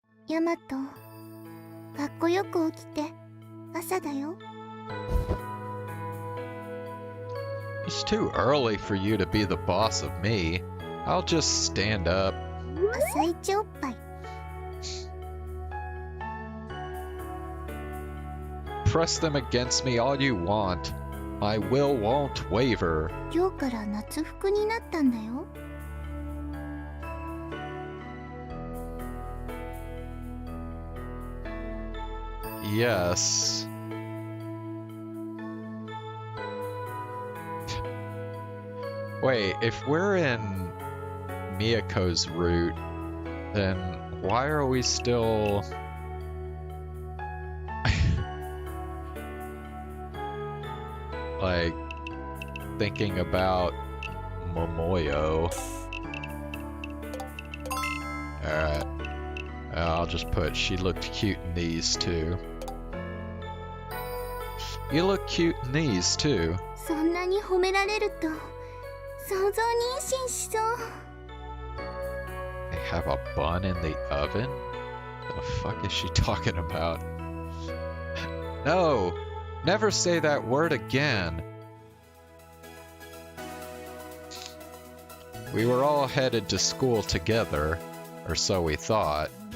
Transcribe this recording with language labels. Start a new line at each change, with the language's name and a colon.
Japanese: Yamato, かっこよく起きて、朝だよ。
English: It's too early for you to be the boss of me. I'll just stand up.
Japanese: 朝一おっぱい。
English: Press them against me all you want. My will won't waver.
Japanese: 今日から夏服になったんだよ。
English: Yes. Wait, if we're in Miyako's route, then why are we still... like, thinking about Momoyo? Alright. I'll just put she looked cute in these too. You look cute in these too.
Japanese: そんなに褒められると想像に心しそう。
English: They have a bun in the oven? The fuck is she talking about? No! Never say that word again! We were all headed to school together, or so we thought.